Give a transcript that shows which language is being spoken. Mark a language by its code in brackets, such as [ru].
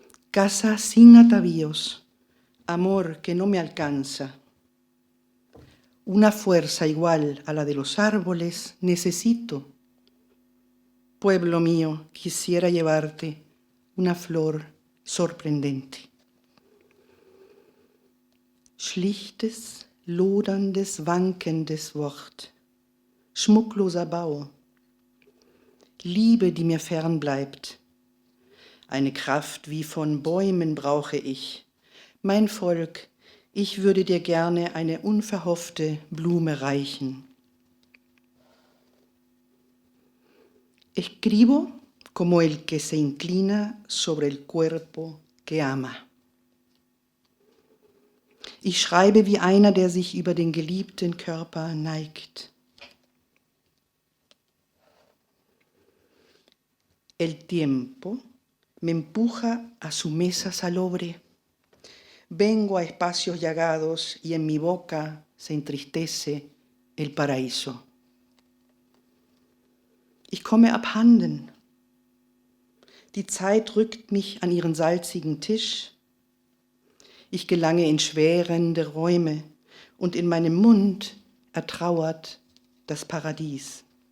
[es] Casa sin atavíos, amor que no me alcanza. Una fuerza igual a la de los árboles necesito. Pueblo mío, quisiera llevarte una flor sorprendente. [de] Schlichtes, loderndes, wankendes Wort, schmuckloser Bau, Liebe, die mir fern bleibt. Eine Kraft wie von Bäumen brauche ich. Mein Volk, ich würde dir gerne eine unverhoffte Blume reichen. [es] Escribo como el que se inclina sobre el cuerpo que ama. [de] Ich schreibe wie einer, der sich über den geliebten Körper neigt. [es] El tiempo me empuja a su mesa salobre. Vengo a espacios llagados y en mi boca se entristece el paraíso. [de] Ich komme abhanden. Die Zeit rückt mich an ihren salzigen Tisch. Ich gelange in schwärende Räume und in meinem Mund ertrauert das Paradies.